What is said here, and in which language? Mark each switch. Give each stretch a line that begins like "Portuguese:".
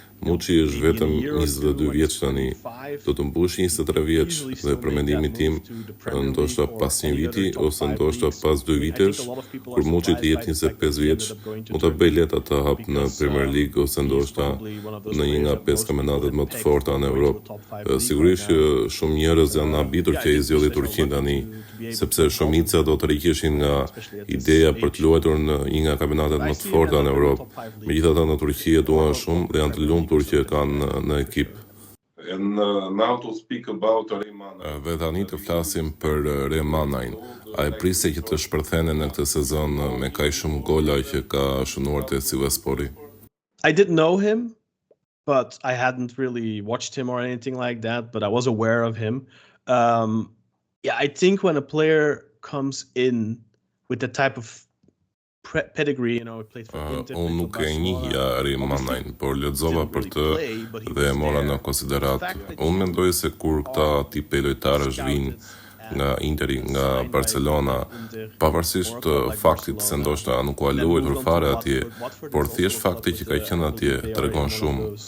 Albanian: Muçi është vetëm 22 vjeç tani, do të mbush 23 vjeç dhe për mendimin tim, ndoshta pas një viti ose ndoshta pas 2 vitesh, kur Muçi të jetë 25 vjeç, mund ta bëj lehtë atë hap në Premier League ose ndoshta në një nga 5 kampionatet më të forta në Europë. Sigurisht që shumë njerëz janë habitur që ai zgjodhi Turqinë tani, sepse shumica do të rriqeshin nga ideja për të luajtur në një nga kampionatet më të forta në Europë. Megjithatë në Turqi e duan shumë dhe janë të lumtur që kanë në ekip.
English: And now to speak about Manaj.
Albanian: Dhe tani të flasim për Manajin. A e priste që të shpërthene në këtë sezon me kaq shumë gola që ka shënuar te Sivasspori?
English: I didn't know him, but I hadn't really watched him or anything like that, but I was aware of him. Yeah, I think when a player comes in with the type of pedigree, played for Inter.
Albanian: Unë nuk e njihja Manajin, por lexova për të dhe e mora në konsiderat. Unë mendoj se kur këta tipe lojtarësh vinë nga Interi, nga Barcelona, pavarësisht të faktit se ndoshta nuk u luajtur fare atje, por thjesht fakti që ka qenë atje tregon shumë.